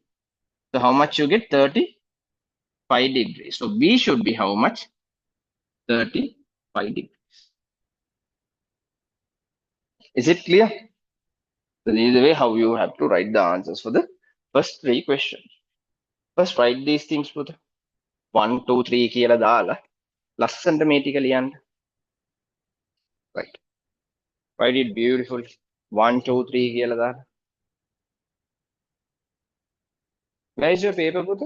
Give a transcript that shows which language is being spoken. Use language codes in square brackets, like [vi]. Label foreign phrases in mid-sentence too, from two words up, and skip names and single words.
[en] So how much you get? 35 degrees. So B should be how much? 35 degrees. Is it clear? So this is the way how you have to write the answers for the first three questions. First write these things for the 1, 2, 3 [si] කියලා දාලා ලස්සනට මේ ටික ලියන්න. [en] Right. Write it beautifully. [si] 1, 2, 3 කියලා දාලා. [en] Where is your paper, Buddha?